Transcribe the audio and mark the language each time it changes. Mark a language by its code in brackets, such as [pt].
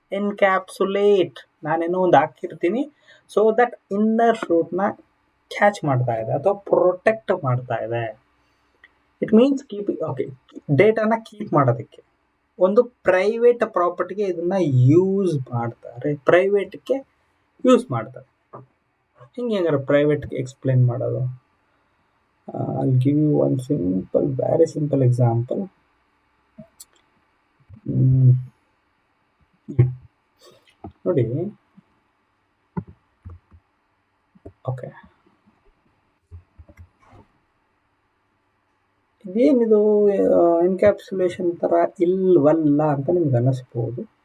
[kn] Encapsulate, ನಾನೇನೋ ಒಂದು ಹಾಕಿರ್ತೀನಿ, ಸೊ ದಟ್ ಇನ್ನರ್ ಫ್ರೂಟ್ನ ಕ್ಯಾಚ್ ಮಾಡ್ತಾ ಇದೆ ಅಥವಾ ಪ್ರೊಟೆಕ್ಟ್ ಮಾಡ್ತಾ ಇದೆ. [en] it means [kn] ಡೇಟಾನ ಕೀಪ್ ಮಾಡೋದಕ್ಕೆ ಒಂದು ಪ್ರೈವೇಟ್ ಪ್ರಾಪರ್ಟಿಗೆ ಇದನ್ನ ಯೂಸ್ ಮಾಡ್ತಾರೆ, ಪ್ರೈವೇಟ್ಗೆ ಯೂಸ್ ಮಾಡ್ತಾರೆ. ಹೆಂಗಾರೆ ಪ್ರೈವೇಟ್ಗೆ ಎಕ್ಸ್ಪ್ಲೇನ್ ಮಾಡೋದು? [en] I'll give you one very simple example. [kn] ನೋಡಿ, ಓಕೆ, ಇದೇನಿದು ಎನ್ಕ್ಯಾಪ್ಸುಲೇಷನ್ ತರ ಇಲ್ವಲ್ಲ ಅಂತ ನಿಮ್ಗೆ ಅನ್ನಿಸ್ಬೋದು.